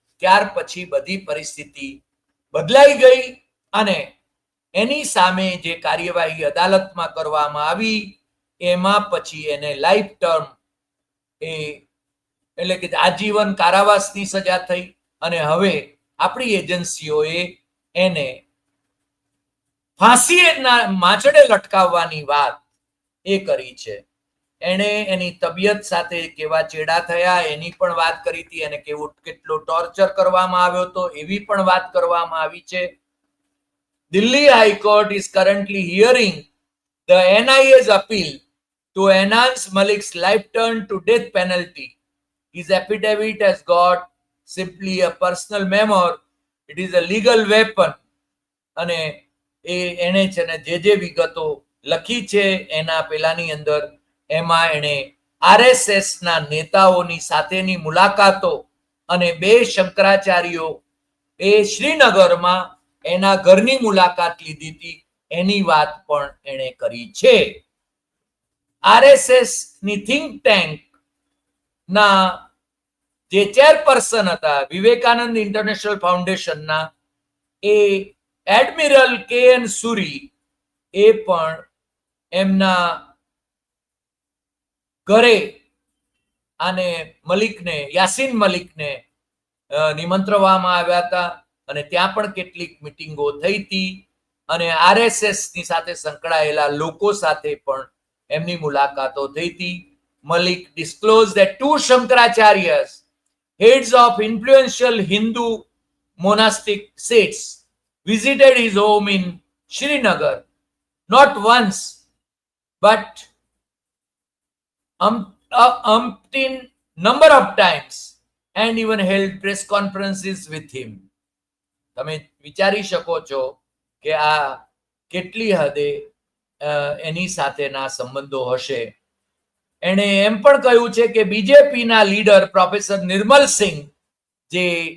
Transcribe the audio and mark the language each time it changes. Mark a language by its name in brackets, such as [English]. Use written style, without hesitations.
[Gujarati] ત્યાર પછી બધી પરિસ્થિતિ બદલાઈ ગઈ અને એની સામે જે કાર્યવાહી અદાલતમાં કરવામાં આવી એમાં પછી એને લાઈફ ટર્મ એટલે કે આજીવન કારાવાસની સજા થઈ અને હવે આપણી એજન્સીઓએ એને ફાંસીના માંચડે લટકાવવાની વાત એ કરી છે. એણે એની તબિયત સાથે કેવા ચેડા થયા એની પણ વાત કરી હતી, એને કેટલો ટોર્ચર કરવામાં આવ્યો હતો એવી પણ વાત કરવામાં આવી છે. [English] Delhi high court is currently hearing the NIA's appeal to enhance Malik's life term to death penalty. His affidavit has got simply a personal memoir. It is a legal weapon. [Gujarati] અને એને છે ને જે વિગતો લખી છે એના પેલાની અંદર એમાં એણે આરએસએસ ના નેતાઓની સાથેની મુલાકાતો અને 2 શંકરાચાર્યો એ શ્રીનગરમાં એના ઘરની મુલાકાત લીધી હતી એની વાત પણ એણે કરી છે. આરએસએસ ની થિંક ટેન્ક ના જે ચેરપર્સન હતા વિવેકાનંદ ઇન્ટરનેશનલ ફાઉન્ડેશનના એ એડમિરલ કે એન સુરી એ પણ એમના ઘરે આને મલિકને યાસીન મલિકને નિમંત્રવામાં આવ્યા હતા અને ત્યાં પણ કેટલીક મીટિંગો થઈ હતી અને આરએસએસ ની સાથે સંકળાયેલા લોકો સાથે પણ એમની મુલાકાતો થઈ હતી. [English] Malik disclosed that 2 Shankaracharyas, heads of influential Hindu monastic sects, visited his home in Srinagar not once but umpteen number of times and even held press conferences with him. [Gujarati] તમે વિચારી શકો છો કે આ કેટલી હદે એની સાથેના સંબંધો હશે. એણે એમ પણ કહ્યું છે કે બીજેપીના લીડર પ્રોફેસર નિર્મલ સિંહ જે